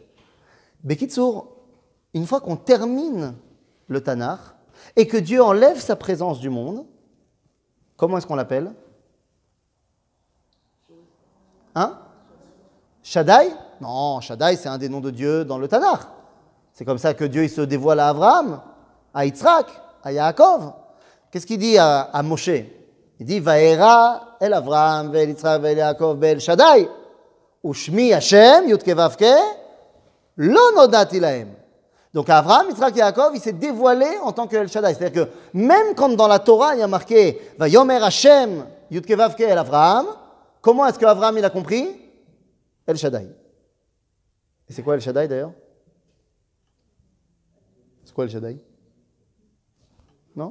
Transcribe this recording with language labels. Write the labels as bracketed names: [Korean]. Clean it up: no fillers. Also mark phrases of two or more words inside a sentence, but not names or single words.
[French] Bekitsour, une fois qu'on termine le Tanakh, et que Dieu enlève sa présence du monde, comment est-ce qu'on l'appelle? Hein? Shaddai? Non, Shaddai, c'est un des noms de Dieu dans le Tanakh. C'est comme ça que Dieu il se dévoile à Abraham, à Yitzhak, à Yaakov. Qu'est-ce qu'il dit à Moshe? [Hebrew] Il dit וארא אל אברהם, ואל יצחק, ואל יעקב, באל שדי. ושמי השם, יוד קי ואו קי, לא נודעתי להם. [French] Donc Abraham, Yitzhak et Yaakov, il s'est dévoilé en tant que El Shaddai. C'est-à-dire que même quand dans la Torah, il y a marqué [Hebrew] ויאמר השם, יוד קי ואו קי אל אברהם, [French] comment est-ce qu'Abraham il a compris? El Shaddai. Et c'est quoi El Shaddai d'ailleurs? C'est quoi El Shaddai? Non?